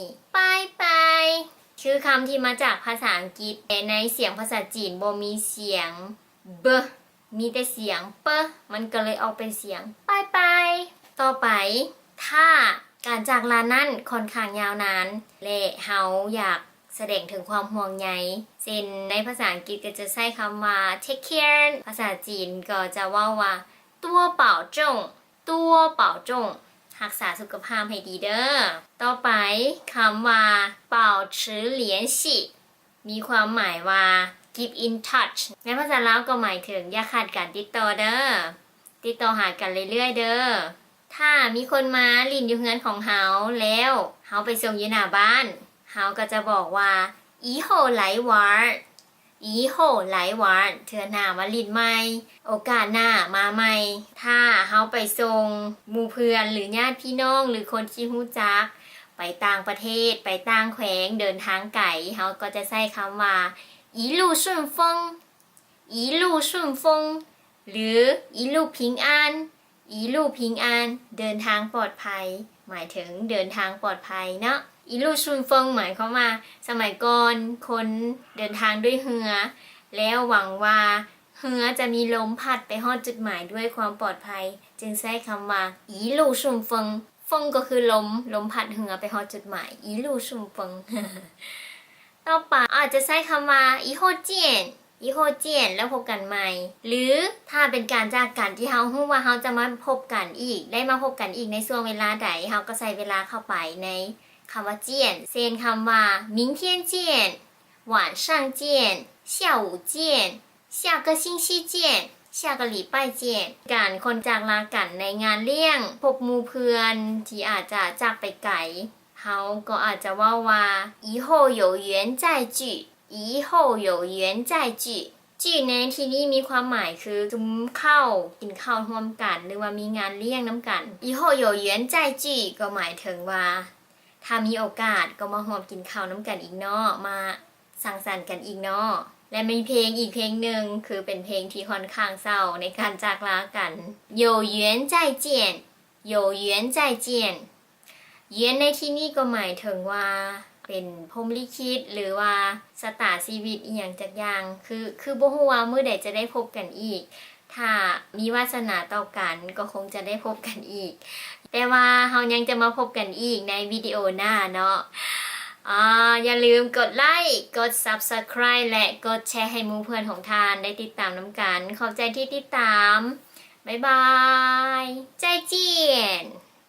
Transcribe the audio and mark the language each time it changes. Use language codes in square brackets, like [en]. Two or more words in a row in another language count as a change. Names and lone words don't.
[tts] ไปคือคำที่มาจากภาษาอังกฤษแต่ในเสียงภาษาจีนบ่มีเสียงเบมีแต่เสียงเปมันก็เลยออกเป็นเสียงไปต่อไปถ้าการจากลานั้นค่อนข้างยาวนานและเฮาอยากแสดงถึงความห่วงใยเช่นในภาษาอังกฤษก็จะใช้คำว่า [en] take care [tts] ภาษาจีนก็จะว่า [zh] 多保重 [tts] รักษาสุขภาพให้ดีเด้อต่อไปคำว่า [zh] 保持联系 [tts] มีความหมายว่า [en] keep in touch [tts] ในภาษาลาวก็หมายถึงอย่าขาดการติดต่อเด้อติดต่อหากันเรื่อยๆเด้อถ้ามีคนมาลิ้นอยู่เฮือนของเฮาแล้วเฮาไปส่งอยู่หน้าบ้านเฮาก็จะบอกว่า [zh] 以后来玩 [tts] เทื่อหน้ามาลิ้นใหม่โอกาสหน้ามาใหม่ถ้าเฮาไปส่งหมู่เพื่อนหรือญาติพี่น้องหรือคนที่รู้จักไปต่างประเทศไปต่างแขวงเดินทางไกลเฮาก็จะใช้คำว่า [zh] 一路顺风 [tts] หรือ [zh] 一路平安 [tts] เดิน ทางปลอดภัยหมายถึงเดินทางปลอดภัยเนาะ [zh] 一路顺风 [tts] หมายความว่าสมัยก่อนคนเดินทางด้วยเรือแล้วหวังว่าเรือจะมีลมพัดไปฮอดจุดหมาย ด้วยความปลอดภัยจึงใช้คำว่า [zh] 一路顺风 [tts] ฟงก็คือลมพัดเรือไปฮอดจุดหมาย [zh] 一路顺风 [tts] ต่อไปอาจจะ ใช้คำว่า [zh] 以后见 [tts] แล้วพบกันใหม่หรือถ้าเป็นการจากกันที่เฮาฮู้ว่าเฮาจะมา พบกันอีกได้มาพบกันอีกในช่วงเวลาใดเฮาก็ใส่เวลาเข้าไปในคำว่าเจียนเช่นคำว่า [zh] 明天见晚上见下午见下个星期见下个礼拜见 [tts] การคนจากลากันในงานเลี้ยงพบหมู่เพื่อนที่อาจจะจากไปไกลเฮาก็อาจจะว่า [zh] 以后有缘再聚 [tts] จีในที่นี้มีความหมายคือจุ้มข้าวกินข้าวร่วมกันหรือว่ามีงานเลี้ยงน้ำกัน [zh] 以后有缘再聚 [tts] ก็หมายถึงว่าถ้ามีโอกาสก็มาร่วมกินข้าวน้ำกันอีกเนาะมาสังสรรค์กันอีกเนาะและมีเพลงอีกเพลงหนึ่งคือเป็นเพลงที่ค่อนข้างเศร้าในการจากลากัน [zh] 有缘再见 [tts] เย็นในที่นี้ก็หมายถึงว่าเป็นพรหมลิขิตหรือว่าชะตาชีวิตอีห ยังจักอย่างคือบ่ฮู้ว่ามื้อใดจะได้พบกันอีกถ้ามีวาสนาต่อกันก็คงจะได้พบกันอีกแต่ว่าเฮายังจะมาพบกันอีกในวิดีโอหน้าเนาะอย่าลืมกดไลค์กด Subscribe และกดแชร์ให้หมู่เพื่อนของทานได้ติดตามนำกันขอบใจที่ติดตามบ๊ายบาย [zh] 再见